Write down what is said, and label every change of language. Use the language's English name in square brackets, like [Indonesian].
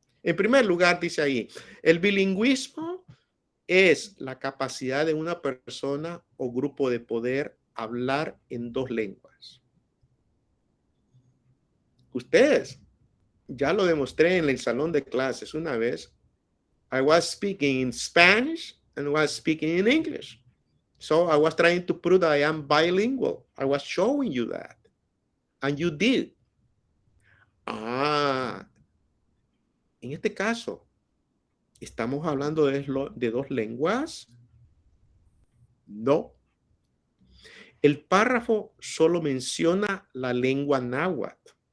[Spanish] En primer lugar, dice ahí, el bilingüismo es la capacidad de una persona o grupo de poder hablar en 2 lenguas. Ustedes, ya lo demostré en el salón de clases una vez. [English] I was speaking in Spanish and was speaking in English. So I was trying to prove that I am bilingual. I was showing you that. And you did. [Spanish] En este caso, ¿estamos hablando de 2 lenguas? No. El párrafo solo menciona la lengua náhuatl.